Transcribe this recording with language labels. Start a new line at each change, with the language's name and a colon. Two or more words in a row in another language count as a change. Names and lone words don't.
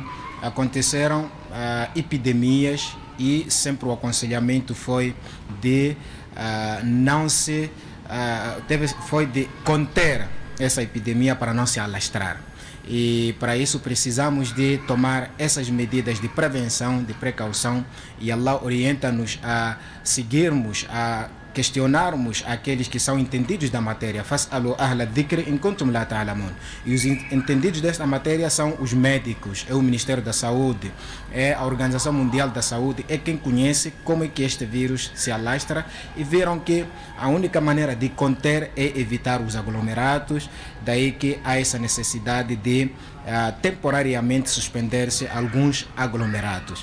Portuguese: Aconteceram epidemias e sempre o aconselhamento foi de foi de conter essa epidemia para não se alastrar. E para isso precisamos de tomar essas medidas de prevenção, de precaução, e Allah orienta-nos a seguirmos, a questionarmos aqueles que são entendidos da matéria.
Arabic: فاسألوا أهل الذكر إن كنتم لا تعلمون.
Portuguese: E os entendidos desta matéria são os médicos, é o Ministério da Saúde, é a Organização Mundial da Saúde, é quem conhece como é que este vírus se alastra, e viram que a única maneira de conter é evitar os aglomerados, daí que há essa necessidade de temporariamente suspender-se alguns aglomerados.